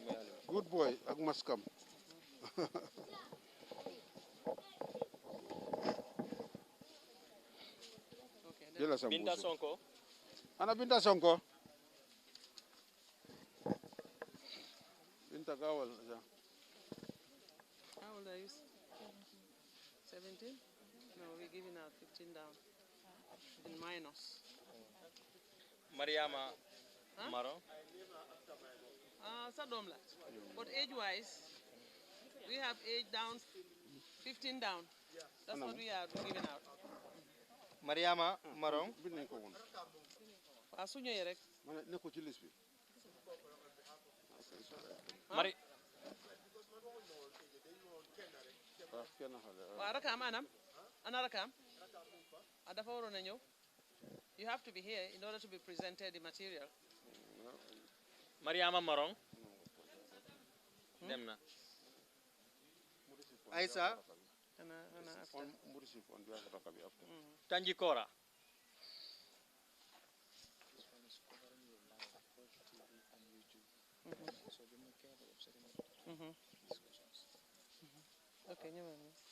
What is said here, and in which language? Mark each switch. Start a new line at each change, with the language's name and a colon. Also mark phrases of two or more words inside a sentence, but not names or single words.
English: good boy
Wolof: ak maskam jëla sa Binta Sonko ana Binta Sonko Binta gawal
English: how old are you 17 no we're giving out 15 down in minus Mariama Maro
Wolof: sa doom la
English: but age wise we have age down 15 down that's what we are giving out Mariama Marong
Wolof: bi nañ ko won wa su ñëwee rek mané nekko ci liste bi Mari wa rakam anam ana rakam dafa waroon a ñëw
English: you have to be here in order to be presented the material
Wolof: Mariama Marong dem na Aïssa Tanji Kora okay ñëwal ni